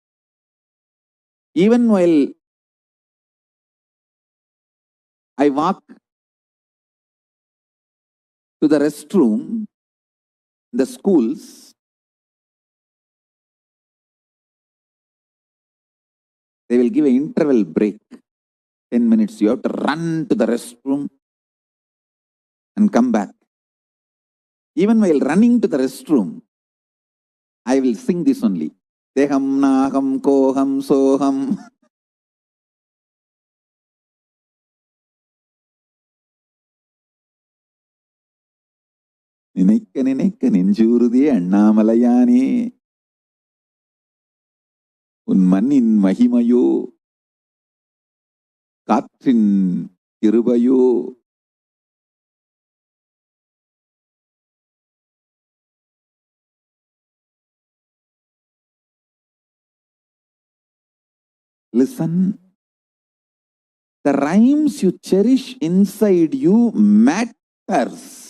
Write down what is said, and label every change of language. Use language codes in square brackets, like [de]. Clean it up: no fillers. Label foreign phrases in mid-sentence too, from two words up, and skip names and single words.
[en] Even while I walk to the restroom, the schools, they will give an interval break, 10 minutes. You have to run to the restroom and come back. Even while running to the restroom, I will sing this only. [sa] देहं नाहं कोहं सोहम्. [ta] நினைக்க நினைக்க நெஞ்சூறுதே அண்ணாமலையானே உன் மண்ணின் மகிமையோ காற்றின் கிருபையோ [en] Listen, the rhymes you cherish inside you matters.